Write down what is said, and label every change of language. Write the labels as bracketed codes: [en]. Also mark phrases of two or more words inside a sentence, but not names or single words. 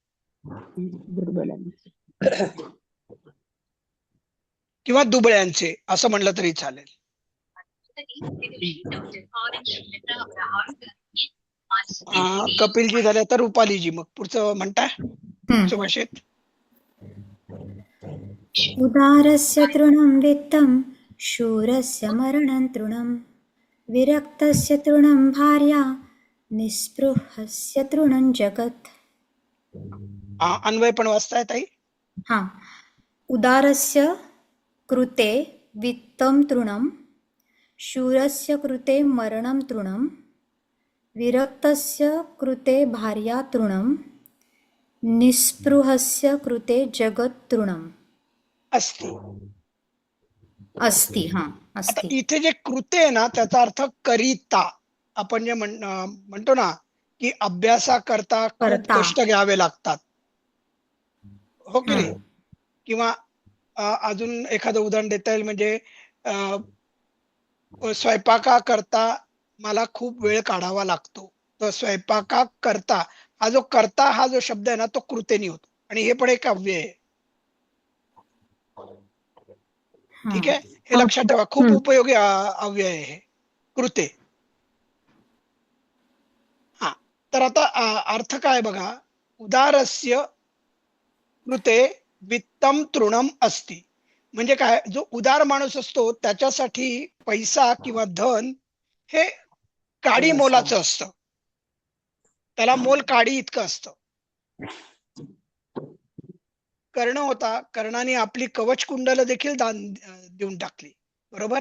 [mr] दुर्बलांचे. किंवा दुबळ्यांचे असं म्हणलं तरी चालेल. कपिलजी झाले तर रुपालीजी. मग पुढचं म्हणताय पुढच्या भाषेत? [sa] उदारस्य तृणं वित्तं शूरस्य मरणं तृणं विरक्तस्य तृणं भार्या निःस्पृहस्य तृणं जगत्. [mr] अन्वय पण वाचताय ताई? हा. [sa] उदारस्य कृते वित्तं तृणं शूरस्य कृते मरणं तृणं विरक्तस्य कृते भार्या तृणं निःस्पृहस्य कृते जगत् तृणम् अस्ति. अस्ति. [mr] हा, आता [sa] अस्ति. [mr] इथे जे कृते आहे ना, त्याचा अर्थ करिता. आपण जे म्हणतो ना की अभ्यासाकरता खूप करता. कष्ट घ्यावे लागतात, हो की नाही? किंवा अजून एखादं उदाहरण देता येईल म्हणजे स्वयंपाकाकरता मला खूप वेळ काढावा लागतो. तर स्वयंपाकाकरता हा जो करता हा जो शब्द आहे ना, तो कृतेनी होतो आणि हे पण एक अव्यय आहे. ठीक आहे, हे लक्षात ठेवा. खूप उपयोगी अव्यय आहे हे कृते. हा, तर आता अर्थ काय बघा. [sa] उदारस्य कृते वित्तम तृणम अस्ति. [mr] म्हणजे काय, जो उदार माणूस असतो त्याच्यासाठी पैसा किंवा धन हे काडी मोलाचं असतं. त्याला मोल काडी इतकं असतं. कर्ण होता, कर्णाने आपली कवच कुंडल देखील दान देऊन टाकली, बरोबर?